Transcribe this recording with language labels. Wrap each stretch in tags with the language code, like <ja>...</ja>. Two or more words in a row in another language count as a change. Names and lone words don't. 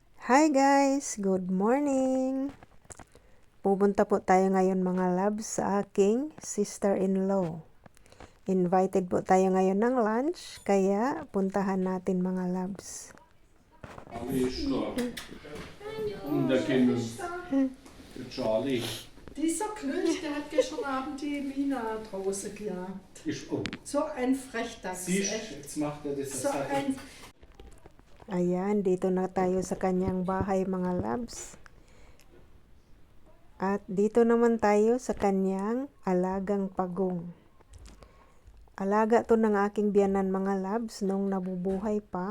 <en>Hi guys! Good morning!</en> <tl>Pupunta po tayo ngayon mga loves sa aking sister-in-law. Invited po tayo ngayon ng lunch, kaya puntahan natin mga loves. Charlie.</tl> <de>Dieser Klöch, der hat gestern Abend die Mina draußen gejagt. So ein Frechdachs, echt. Jetzt macht er das. So ein...</de> <tl>Ayan, dito na tayo sa kanyang bahay mga loves. At dito naman tayo sa kanyang alagang pagong. Alaga to ng aking biyanan mga loves nung nabubuhay pa.</tl>